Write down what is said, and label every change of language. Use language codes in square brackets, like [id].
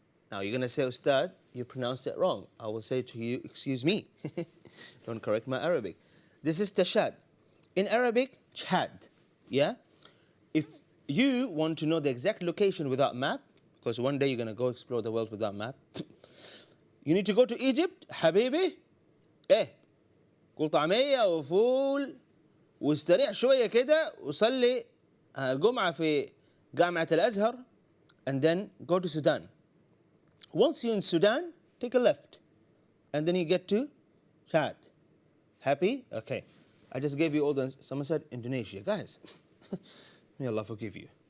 [en] Now you're going to say, Ustad, you pronounced it wrong. I will say to you, excuse me. Don't correct my Arabic. This is Tashad. In Arabic, Chad. Yeah? If you want to know the exact location without map, because one day you're going to go explore the world without map, you need to go to Egypt. [ar] حبيبي قول طعمية وفول واستريح شوية كده وصلي الجمعة في جامعة الأزهر, [en] and then go to Sudan. Once you're in Sudan, take a left, and then you get to Chad. Happy? Okay. I just gave you all the... Someone said Indonesia. Guys, may Allah forgive you.